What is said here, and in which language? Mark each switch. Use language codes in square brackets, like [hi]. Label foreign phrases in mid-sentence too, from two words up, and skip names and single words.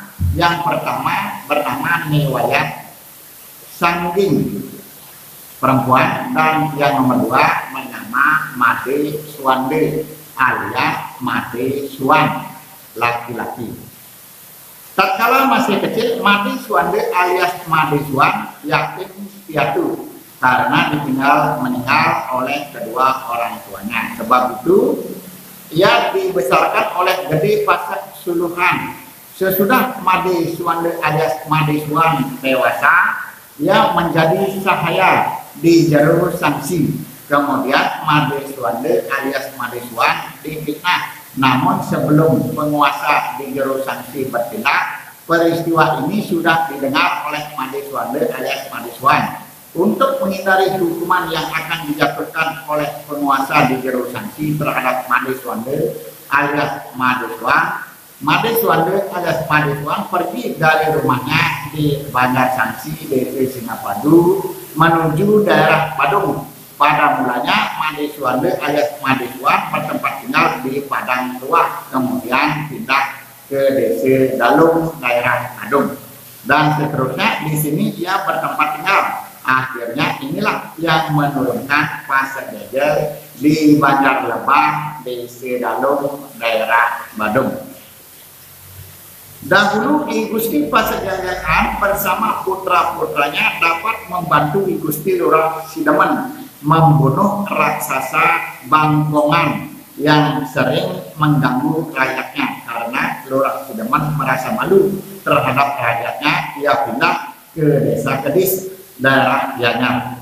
[id] Yang pertama bernama Niwayat Sangging perempuan, dan yang nomor dua bernama Made Suwande alias Made Suwan laki-laki. Tatkala masih kecil, Made Suwande alias Made Suwan yatim piatu karena meninggal oleh kedua orang tuanya. Sebab itu ia dibesarkan oleh Gede Pasek Suluhan. Sesudah Made Suwande alias Made Suwan dewasa, ia menjadi sahaya di jero sanksi. Kemudian Made Suwande alias Made Suwan difitnah. Namun sebelum penguasa di jero sanksi bertindak, peristiwa ini sudah didengar oleh Made Suwande alias Made Suwan. Untuk menghindari hukuman yang akan dijatuhkan oleh penguasa di jero sanksi terhadap Made Suwande alias Made Suwan, Made Suwande alias Made Suwan pergi dari rumahnya di Bandar Sanksi, Desa Singapadu, menuju daerah Badung. Pada mulanya Made Suwande alias Made Suwan bertempat tinggal di Padang Luah, kemudian pindah ke Desa Dalung, daerah Badung, dan seterusnya. Di sini ia bertempat tinggal. Akhirnya inilah yang menurunkan Pasek Gejel di Banjar Lebah, Desa Dalung, daerah Badung. Dahulu I Gusti Pasegayan bersama putra-putranya dapat membantu I Gusti Lurah Sidaman membunuh raksasa Bangkongan yang sering mengganggu rakyatnya. Karena Lurah Sidaman merasa malu terhadap rakyatnya, ia pindah ke desa Kedis, daerah Gianyar.